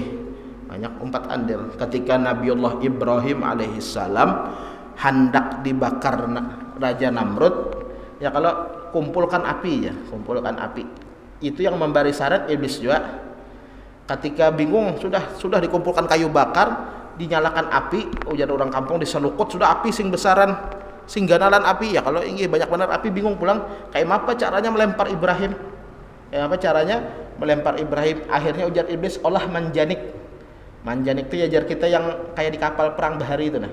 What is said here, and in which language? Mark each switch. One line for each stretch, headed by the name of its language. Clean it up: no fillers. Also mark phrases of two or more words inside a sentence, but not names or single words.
Banjar: Banyak umpat andil.
Indonesian: Ketika Nabiullah Ibrahim alaihissalam hendak dibakar Raja Namrud, ya kalau kumpulkan api ya, kumpulkan api. Itu yang memberi syarat iblis juga. Ketika bingung, sudah dikumpulkan kayu bakar, dinyalakan api, ujar orang kampung diselukut, sudah api
Banjar: sing besaran, sing ganalan api
Indonesian: ya. Kalau inggih banyak benar api, bingung pulang kayak apa caranya melempar Ibrahim. Apa caranya melempar Ibrahim? Akhirnya ujar iblis, olah manjanik. Manjanik itu
Banjar: ajar kita
Indonesian: yang kayak di kapal perang bahari itu nah.